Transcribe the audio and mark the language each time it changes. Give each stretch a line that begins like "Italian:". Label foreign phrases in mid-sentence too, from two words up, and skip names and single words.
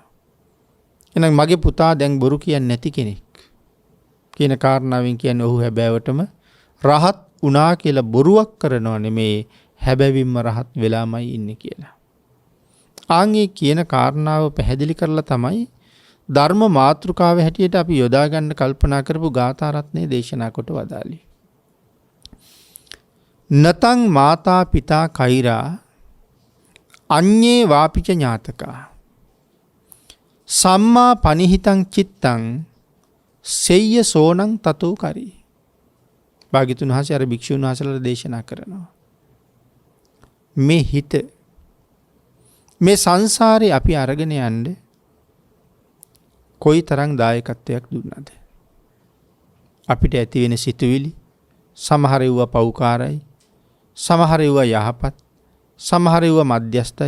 Sinhala: එහෙනම් මගේ පුතා දැන් බොරු කියන්නේ නැති කෙනෙක් කියන කාරණාවෙන් කියන්නේ ඔහු හැබෑවටම රහත් වුණා කියලා බොරුවක් කරනව නෙමේ හැබැවින්ම රහත් වෙලාමයි ඉන්නේ කියලා. ආන්ගේ කියන කාරණාව පැහැදිලි කරලා තමයි ධර්ම මාතෘකාව හැටියට අපි යොදා ගන්න කල්පනා කරපු ගාථා රත්නයේ දේශනා කොට වදාළේ.
Pali: නතං මාතා පිතා කෛරා අඤ්ඤේ වාපිච ඥාතකා සම්මා පනිහිතං චිත්තං සෙය්‍ය සෝනං තතෝ කරි.
Sinhala: භාග්‍යතුන් වහන්සේ අර භික්ෂුන් වහන්සේලාට දේශනා කරනවා. මේ හිත මේ සංසාරේ අපි අරගෙන යන්න කොයි තරම් දායකත්වයක් දුන්නද? අපිට ඇති වෙන සිතුවිලි සමහර ඒවා පෞකාරයි, සමහර ඒවා යහපත්, සමහර ඒවා මධ්‍යස්ථයි.